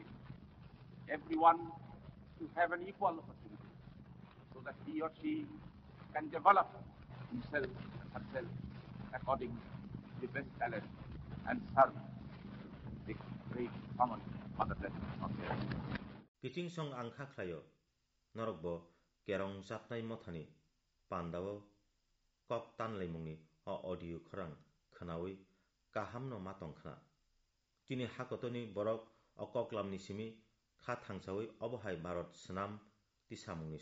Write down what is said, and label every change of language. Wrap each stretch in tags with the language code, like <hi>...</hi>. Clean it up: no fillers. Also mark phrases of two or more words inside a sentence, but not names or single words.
<en>Everyone to have an equal opportunity so that he or she can develop himself and herself according to the best talent and serve the great common motherland of the earth.</en> <trp>किचिं सं आंखा ख्लायो नरकबो केरं जापनाय मथानि पान्दावो कक तानलाय मुंनि अडियो खरां खोनावै काहामनो मातंखना तिनि हाकतनि बरक अकक्लामनि सिमि खा थांसावै अबहाय भारत सनाम तिसामुंनि</trp>